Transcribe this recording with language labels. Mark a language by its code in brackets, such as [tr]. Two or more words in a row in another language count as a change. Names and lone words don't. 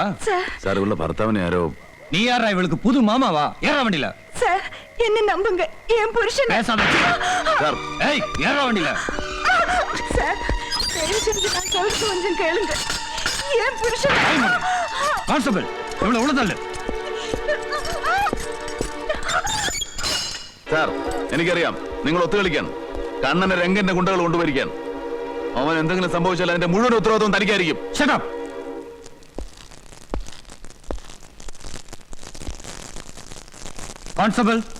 [ta] சார் உள்ள [ml] ഭർത്താവിനെ ആരോ. [ta] நீ யாரா இவளுக்கு புது மாமாவா? ஏறா வண்டில. சார் என்ன நம்புங்க, என் புருஷன். பேசாத. சார் ஏய் ஏறா வண்டில. சார் தயவு செஞ்சு நான் சொல்றது கொஞ்சம் கேளுங்க. என் புருஷன். கான்ஸ்டபிள் இவளை உள்ள தள்ளு. [ml] സാർ എനിക്കറിയാം നിങ്ങൾ ഒത്തുകളിക്കാൻ കണ്ണനെ രംഗന്റെ ഗുണ്ടകൾ കൊണ്ടുവരിക്കാൻ. അവൻ എന്തെങ്കിലും സംഭവിച്ചാൽ അതിന്റെ മുഴുവൻ ഉത്തരവാദിത്വം തനിക്കായിരിക്കും. [en] Shut up. Constable.